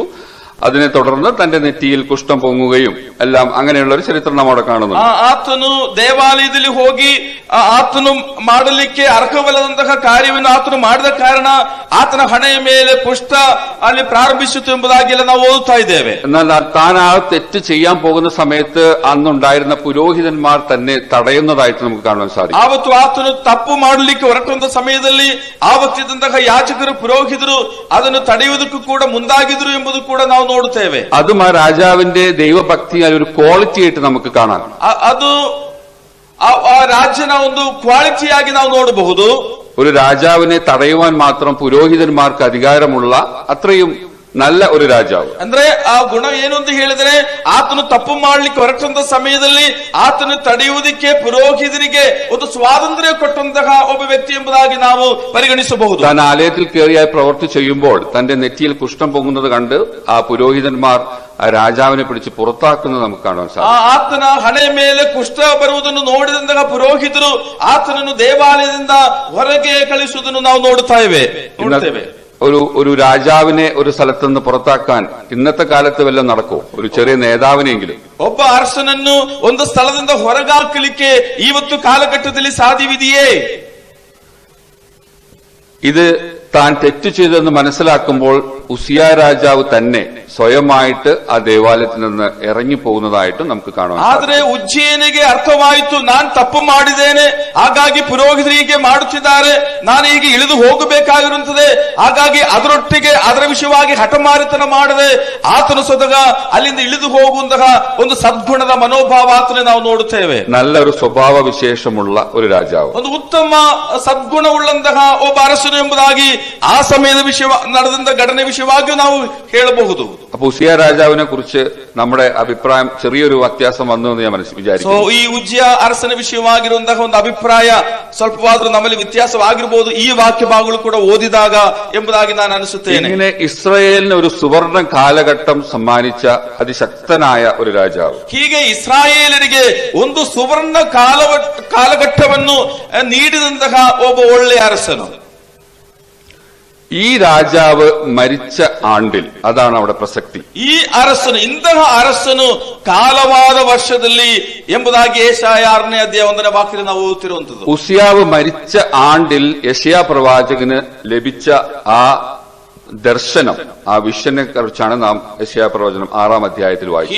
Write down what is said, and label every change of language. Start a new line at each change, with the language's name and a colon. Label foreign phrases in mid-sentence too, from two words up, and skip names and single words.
Malayalam: അതിനെ തുടർന്ന് തന്റെ നെറ്റിയിൽ കുഷ്ഠം പൊങ്ങുകയും എല്ലാം അങ്ങനെയുള്ള ഒരു ചരിത്രം നാം അവിടെ കാണുന്നു.
Kannada: ಆತನು ದೇವಾಲಯದಲ್ಲಿ ಹೋಗಿ ಆತನು ಮಾಡಲಿಕ್ಕೆ ಅರ್ಹವಲ್ಲದಂತಹ ಕಾರ್ಯವನ್ನು ಆತನು ಮಾಡಿದ ಕಾರಣ ಆತನ ಹಣೆಯ ಮೇಲೆ ಕುಷ್ಠ ಅಲ್ಲಿ ಪ್ರಾರಂಭಿಸಿತು ಎಂಬುದಾಗಿ ಎಲ್ಲ ನಾವು ಓದುತ್ತಾ ಇದ್ದೇವೆ.
Malayalam: എന്നാൽ താൻ ആ തെറ്റ് ചെയ്യാൻ പോകുന്ന സമയത്ത് അന്നുണ്ടായിരുന്ന പുരോഹിതന്മാർ തന്നെ തടയുന്നതായിട്ട് നമുക്ക് കാണാൻ സാധിക്കും.
Kannada: ಆವತ್ತು ಆತನು ತಪ್ಪು ಮಾಡಲಿಕ್ಕೆ ಹೊರಟಂತ ಸಮಯದಲ್ಲಿ ಆವತ್ತಿದ್ದಂತಹ ಯಾಜಕರು, ಪುರೋಹಿತರು ಅದನ್ನು ತಡೆಯುವುದಕ್ಕೂ ಕೂಡ ಮುಂದಾಗಿದ್ರು ಎಂಬುದು ಕೂಡ ನಾವು ನೋಡುತ್ತೇವೆ.
Malayalam: അതും ആ രാജാവിന്റെ ദൈവഭക്തി ഒരു ക്വാളിറ്റി ആയിട്ട് നമുക്ക് കാണാം.
Kannada: ಅದು ಆ ರಾಜ್ಯನ ಒಂದು ಕ್ವಾಲಿಟಿಯಾಗಿ ನಾವು ನೋಡಬಹುದು.
Malayalam: ഒരു രാജാവിനെ തടയുവാൻ മാത്രം പുരോഹിതന്മാർക്ക് അധികാരമുള്ള അത്രയും നല്ല ഒരു രാജാവ്.
Kannada: ಅಂದ್ರೆ ಆ ಗುಣ ಏನು ಅಂತ ಹೇಳಿದ್ರೆ, ಆತನು ತಪ್ಪು ಮಾಡ್ಲಿಕ್ಕೆ ಹೊರಟಂತ ಸಮಯದಲ್ಲಿ ಆತನು ತಡೆಯುವುದಕ್ಕೆ ಪುರೋಹಿತರಿಗೆ ಒಂದು ಸ್ವಾತಂತ್ರ್ಯ ಕೊಟ್ಟಂತಹ ಒಬ್ಬ ವ್ಯಕ್ತಿ ಎಂಬುದಾಗಿ ನಾವು ಪರಿಗಣಿಸಬಹುದು.
Malayalam: താൻ ആലയത്തിൽ കയറിയായി പ്രവൃത്തി ചെയ്യുമ്പോൾ തന്റെ നെറ്റിയിൽ കുഷ്ഠം പൊങ്ങുന്നത് കണ്ട് ആ പുരോഹിതന്മാർ ആ രാജാവിനെ പിടിച്ച് പുറത്താക്കുന്നത് നമുക്ക് കാണാൻ സാധിക്കും.
Kannada: ಆತನ ಹಣೆ ಮೇಲೆ ಕುಷ್ಠ ಬರುವುದನ್ನು ನೋಡಿದಂತಹ ಪುರೋಹಿತರು ಆತನನ್ನು ದೇವಾಲಯದಿಂದ ಹೊರಗೆ ಕಳಿಸುವುದನ್ನು ನಾವು ನೋಡುತ್ತೇವೆ.
Malayalam: ഒരു രാജാവിനെ ഒരു സ്ഥലത്തുനിന്ന് പുറത്താക്കാൻ ഇന്നത്തെ കാലത്ത് വല്ലതും നടക്കുമോ? ഒരു ചെറിയ നേതാവിനെങ്കിലും.
Kannada: ಒಬ್ಬ ಅರಸನನ್ನು ಒಂದು ಸ್ಥಳದಿಂದ ಹೊರಗಾಕಲಿಕ್ಕೆ ಇವತ್ತು ಕಾಲಘಟ್ಟದಲ್ಲಿ ಸಾಧ್ಯವಿದೆಯೇ?
Malayalam: ഇത് താൻ തെറ്റ് ചെയ്തെന്ന് മനസ്സിലാക്കുമ്പോൾ ഉസിയ രാജാവ് തന്നെ സ്വയമായിട്ട് ആ ദേവാലയത്തിൽ നിന്ന് ഇറങ്ങിപ്പോകുന്നതായിട്ട് നമുക്ക് കാണാം.
Kannada: ಆದ್ರೆ ಉಜ್ಜಯನಿಗೆ ಅರ್ಥವಾಯಿತು, ನಾನು ತಪ್ಪು ಮಾಡಿದ್ದೇನೆ, ಹಾಗಾಗಿ ಪುರೋಹಿತರಿಗೆ ಮಾಡುತ್ತಿದ್ದಾರೆ, ನಾನು ಈಗ ಇಳಿದು ಹೋಗಬೇಕಾಗಿರುತ್ತದೆ, ಹಾಗಾಗಿ ಅದರೊಟ್ಟಿಗೆ ಅದರ ವಿಷಯವಾಗಿ ಹಠಮಾರಿತನ ಮಾಡದೆ ಆತನು ಸ್ವತಃ ಅಲ್ಲಿಂದ ಇಳಿದು ಹೋಗುವಂತಹ ಒಂದು ಸದ್ಗುಣದ ಮನೋಭಾವ ಆತನೇ ನಾವು ನೋಡುತ್ತೇವೆ.
Malayalam: നല്ലൊരു സ്വഭാവ വിശേഷമുള്ള ഒരു രാജാവ്,
Kannada: ಒಂದು ಉತ್ತಮ ಸದ್ಗುಣವುಳ್ಳಂತಹ ಒಬ್ಬ ಅರಸನು ಎಂಬುದಾಗಿ ಆ ಸಮಯದ ವಿಷಯ ನಡೆದಂತ ಘಟನೆ ವಿಷಯವಾಗಿಯೂ ನಾವು ಹೇಳಬಹುದು.
Malayalam: അപ്പൊ ഉസിയ രാജാവിനെ കുറിച്ച് നമ്മുടെ അഭിപ്രായം ചെറിയൊരു വ്യത്യാസം വന്നു എന്ന് ഞാൻ വിചാരിക്കുന്നു.
Kannada: ಈ ಉಜ್ಜಿಯ ಅರಸನ ವಿಷಯವಾಗಿರುವಂತಹ ಒಂದು ಅಭಿಪ್ರಾಯ ಸ್ವಲ್ಪವಾದ್ರೂ ನಮ್ಮಲ್ಲಿ ವ್ಯತ್ಯಾಸವಾಗಿರಬಹುದು ಈ ವಾಕ್ಯ ಭಾಗಗಳು ಕೂಡ ಓದಿದಾಗ ಎಂಬುದಾಗಿ ನಾನು ಅನಿಸುತ್ತೇನೆ.
Malayalam: ഇങ്ങനെ ഇസ്രായേലിന് ഒരു സുവർണ കാലഘട്ടം സമ്മാനിച്ച അതിശക്തനായ ഒരു രാജാവ്,
Kannada: ಹೀಗೆ ಇಸ್ರಾಯೇಲರಿಗೆ ಒಂದು ಸುವರ್ಣ ಕಾಲಘಟ್ಟವನ್ನು ನೀಡಿದಂತಹ ಒಬ್ಬ ಒಳ್ಳೆಯ ಅರಸನು.
Malayalam: ഈ രാജാവ് മരിച്ച ആണ്ടിൽ, അതാണ് അവിടെ പ്രസക്തി.
Kannada: ಈ ಅರಸನು, ಇಂತಹ ಅರಸನು ಕಾಲವಾದ ವರ್ಷದಲ್ಲಿ ಎಂಬುದಾಗಿ ಯೆಶಾಯ 6ನೇ ಅಧ್ಯಾಯ 1ನೇ ವಾಕ್ಯದಲ್ಲಿ ನಾವು ಓದುತ್ತಿರುವಂತದ್ದು.
Malayalam: ഉസിയാവ് മരിച്ച ആണ്ടിൽ യെശയ്യാ പ്രവാചകന് ലഭിച്ച ആ ദർശനം, ആ വിഷനെ കുറിച്ചാണ് നാം യെശയ്യാ പ്രവചനം 6-ാം അധ്യായത്തിൽ വായിച്ചത്.